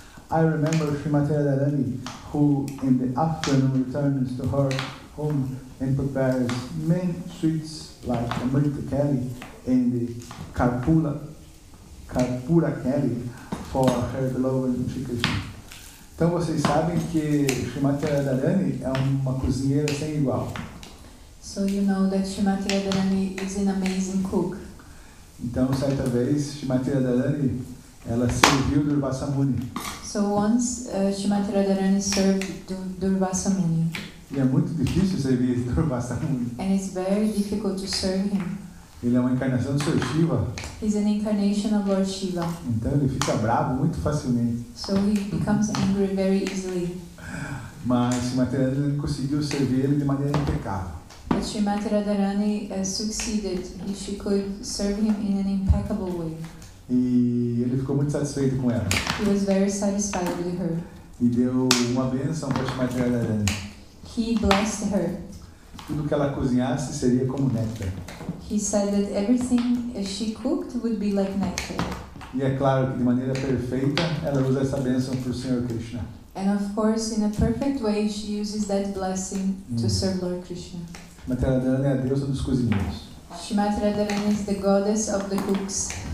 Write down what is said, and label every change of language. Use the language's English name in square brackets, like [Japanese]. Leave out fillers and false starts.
[English] I remember Srimati Radharani, who in the afternoon returns to her home and prepares many sweets like Amrita Kali and the Karpura Kali for her beloved Sri Krishna. [Portuguese] Então vocês sabem que Srimati Radharani é uma cozinheira sem igual. [English] So you know that Srimati Radharani is an amazing cook. [Portuguese] Então certa vez Srimati Radharani ela serviu Durvasa Muni. [English] So once Srimati Radharani served Durvasa Muni. [Portuguese] E é muito difícil servir Durvasa Muni. [English] And it's very difficult to serve him. [Portuguese] Ele é uma encarnação do Sr. Shiva. [English] He's an incarnation of Lord Shiva. [Portuguese] Então ele fica bravo muito facilmente. [English] So he becomes angry very easily. [Portuguese] Mas Srimati Radharani conseguiu servir ele de maneira impecável. [English] But Srimati Radharani succeeded. She could serve him in an impeccable way. [Portuguese] E ele ficou muito satisfeito com ela. [English] He was very satisfied with her. [Portuguese] E deu uma bênção para Srimati Radharani. [English] He blessed her. [Portuguese] Tudo que ela cozinhasse seria como néctar. [English] He said that everything she cooked would be like nectar. [Portuguese] E é claro que de maneira perfeita ela usa essa bênção para o Senhor Krishna. [English] And of course, in a perfect way, she uses that blessing to serve Lord Krishna. [Portuguese] Srimati Radharani é a deusa dos cozinheiros. [English] Srimati Radharani is the goddess of the cooks.